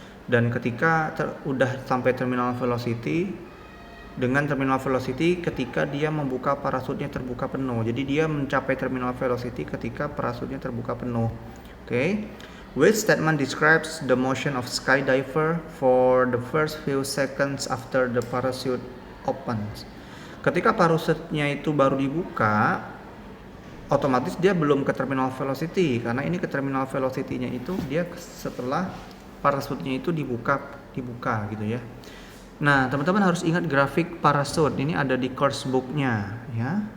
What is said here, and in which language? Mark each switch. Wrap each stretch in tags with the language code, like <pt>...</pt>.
<id>Dan ketika udah sampai terminal velocity, dengan terminal velocity ketika dia membuka parasutnya terbuka penuh. Jadi dia mencapai terminal velocity ketika parasutnya terbuka penuh. Okay.</id> <en>Which statement describes the motion of skydiver for the first few seconds after the parachute opens?</en> <id>Ketika parasutnya itu baru dibuka, otomatis dia belum ke terminal velocity karena ini ke terminal velocity-nya itu dia setelah parasutnya itu dibuka gitu ya. Nah, teman-teman harus ingat grafik parasut. Ini ada di course book-nya ya.</id>